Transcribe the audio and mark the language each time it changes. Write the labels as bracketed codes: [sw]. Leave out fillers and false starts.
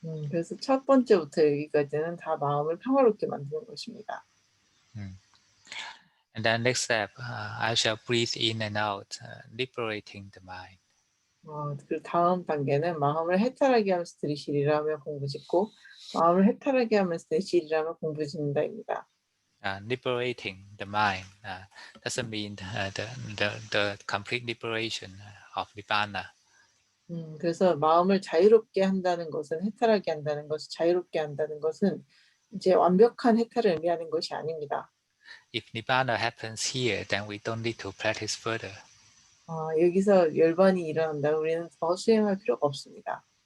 [ko] 그래서 첫 번째부터 여기까지는 다 마음을 평화롭게 만드는 것입니다. [en] And then next step, I shall breathe in and out, liberating the mind. [ko] 그 다음 단계는 마음을 해탈하게 하면서 들이쉬리라며 공부짓고 마음을 해탈하게 하면서 내쉬리라며 공부짓는다입니다. [en] Liberating the mind doesn't mean the complete liberation of nibbana. [ko] 그래서 마음을 자유롭게 한다는 것은 해탈하게 한다는 것을 자유롭게 한다는 것은 이제 완벽한 해탈을 의미하는 것이 아닙니다. [en] If nibbana happens here, then we don't need to practice further. [ko] 여기서 열반이 일어난다면 우리는 더 수행할 필요가 없습니다.